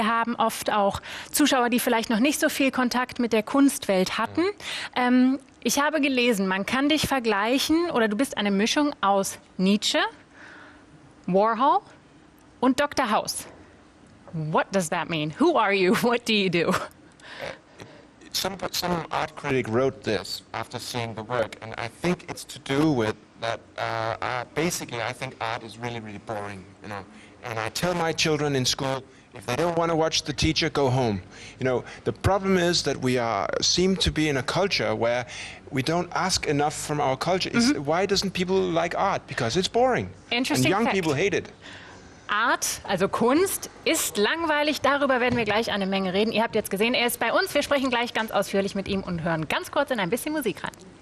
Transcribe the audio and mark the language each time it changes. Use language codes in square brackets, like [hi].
[de] Wir haben oft auch Zuschauer, die vielleicht noch nicht so viel Kontakt mit der Kunstwelt hatten. Ich habe gelesen, man kann dich vergleichen, oder du bist eine Mischung aus Nietzsche, Warhol und Dr. [en] House. What does that mean? Who are you? What do you do? Some art critic wrote this after seeing the work, and I think it's to do with that. Basically, I think art is really, really boring, you know. And I tell my children in school, if they don't want to watch the teacher, go home. You know, the problem is that we seem to be in a culture where we don't ask enough from our culture. Why doesn't people like art? Because it's boring. Interesting And young fact. people hate it. [de] Art, also Kunst, ist langweilig. Darüber werden wir gleich eine Menge reden. Ihr habt jetzt gesehen, er ist bei uns. Wir sprechen gleich ganz ausführlich mit ihm und hören ganz kurz in ein bisschen Musik rein.